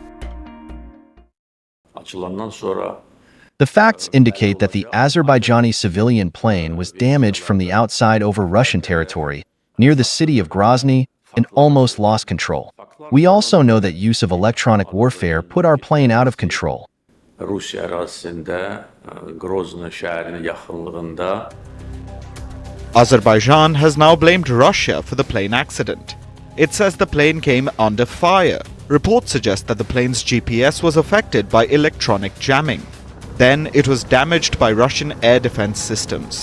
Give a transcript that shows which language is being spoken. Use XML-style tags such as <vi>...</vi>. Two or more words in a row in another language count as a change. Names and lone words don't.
<en>The facts indicate that the Azerbaijani civilian plane was damaged from the outside over Russian territory, near the city of Grozny and almost lost control. We also know that use of electronic warfare put our plane out of control.</en> <az>Rusya ərazisində, Grozny şəhərinin yaxınlığında.</az> <en>Azerbaijan has now blamed Russia for the plane accident. It says the plane came under fire. Reports suggest that the plane's GPS was affected by electronic jamming. Then it was damaged by Russian air defense systems.</en>